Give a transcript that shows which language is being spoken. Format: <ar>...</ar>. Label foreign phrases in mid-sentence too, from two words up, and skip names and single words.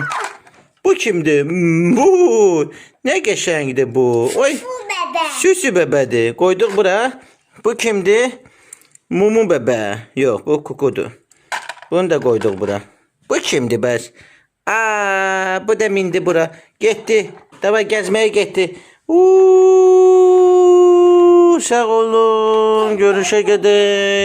<az>Bu kimdir? Bu. Nə qəşəngdir bu. Oy. Süsü bəbədir. Qoyduq bura. Bu kimdir? Mumu bəbə. Yox, bu kukudur. Bunu da koyduk bura. Bu kimdi bəs? Bu da mindi bura.</az> <tr>Gitti. Davay gezmeye gitti. Sağ olun.</tr> <az>Görüşe gedək.</az>